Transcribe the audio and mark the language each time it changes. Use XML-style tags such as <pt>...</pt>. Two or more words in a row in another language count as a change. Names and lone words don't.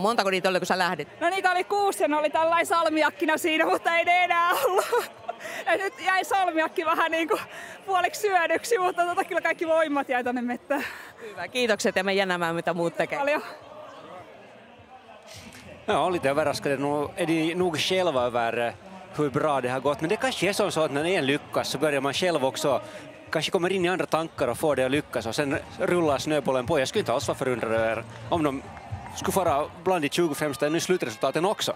<fi>Montako niitä oli, kun sä lähdit? No niitä oli 6 ja ne oli tällainen salmiakkina siinä, mutta ei ne enää ollut. Ja nyt jäi salmiakki vähän niin kuin puoliksi syödyksi, mutta kyllä kaikki voimat jäi tonne mettään. Hyvä, kiitokset ja me jännämään mitä muut tekee. Paljon.</fi> <sv>Ja, lite överraskade är de nog själva över hur bra det har gått. Men det kanske är så att när en lyckas så börjar man själv också kanske kommer in i andra tankar och får det att lyckas och sen rullar snöbollen på. Jag skulle inte alls vara förundrad över om de skulle vara bland de 20 främsta nu slutresultaten också.</sv>